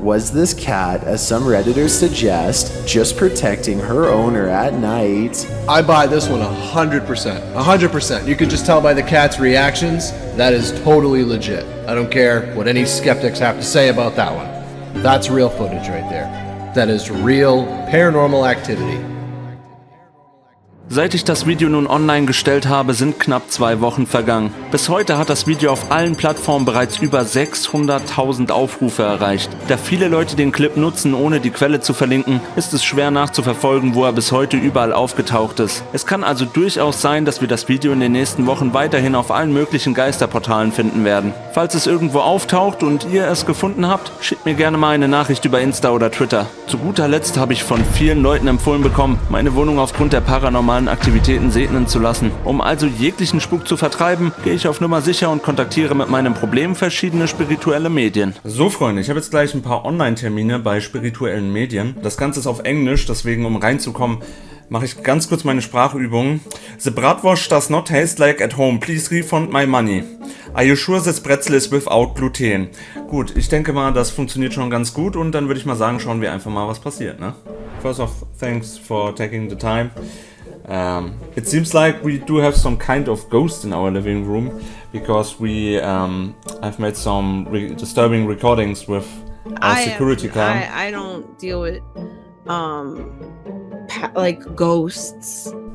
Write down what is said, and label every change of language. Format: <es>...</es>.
<en>Was this cat, as some Redditors suggest, just protecting her owner at night? I buy this one 100%. 100%. You could just tell by the cat's reactions, that is totally legit. I don't care what any skeptics have to say about that one. That's real footage right there. That is real paranormal activity.</en> <de>Seit ich das Video nun online gestellt habe, sind knapp 2 Wochen vergangen. Bis heute hat das Video auf allen Plattformen bereits über 600.000 Aufrufe erreicht. Da viele Leute den Clip nutzen, ohne die Quelle zu verlinken, ist es schwer nachzuverfolgen, wo er bis heute überall aufgetaucht ist. Es kann also durchaus sein, dass wir das Video in den nächsten Wochen weiterhin auf allen möglichen Geisterportalen finden werden. Falls es irgendwo auftaucht und ihr es gefunden habt, schickt mir gerne mal eine Nachricht über Insta oder Twitter. Zu guter Letzt habe ich von vielen Leuten empfohlen bekommen, meine Wohnung aufgrund der paranormalen Aktivitäten segnen zu lassen. Um also jeglichen Spuk zu vertreiben, gehe ich auf Nummer sicher und kontaktiere mit meinem Problem verschiedene spirituelle Medien. So Freunde, ich habe jetzt gleich ein paar Online-Termine bei spirituellen Medien. Das Ganze ist auf Englisch, deswegen um reinzukommen, mache ich ganz kurz meine Sprachübung.</de> <en>The bratwurst does not taste like at home. Please refund my money. Are you sure this pretzel is without gluten?</en> <de>Gut, ich denke mal, das funktioniert schon ganz gut und dann würde ich mal sagen, schauen wir einfach mal, was passiert, ne?</de> <en>First off, thanks for taking the time. It seems like we do have some kind of ghost in our living room because we have made some disturbing recordings with our security cam. I don't deal with like ghosts.</en>